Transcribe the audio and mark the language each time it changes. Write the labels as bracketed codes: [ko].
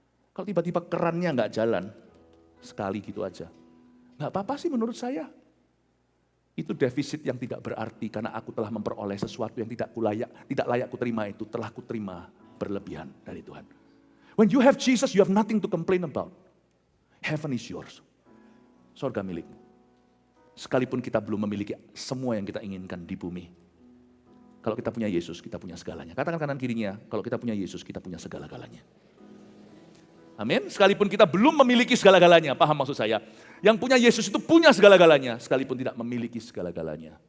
[id] Kalau tiba-tiba kerannya nggak jalan, sekali gitu aja, nggak apa-apa sih menurut saya. Itu defisit yang tidak berarti karena aku telah memperoleh sesuatu yang tidak layak kuterima itu, telah kuterima berlebihan dari Tuhan. [en] When you have Jesus, you have nothing to complain about. Heaven is yours. [id] Sorga milikmu. Sekalipun kita belum memiliki semua yang kita inginkan di bumi, Kalau kita punya Yesus, kita punya segalanya. Katakan kanan kirinya, kalau kita punya Yesus, kita punya segala-galanya. Amin. Sekalipun kita belum memiliki segala-galanya, paham maksud saya? Yang punya Yesus itu punya segala-galanya, sekalipun tidak memiliki segala-galanya.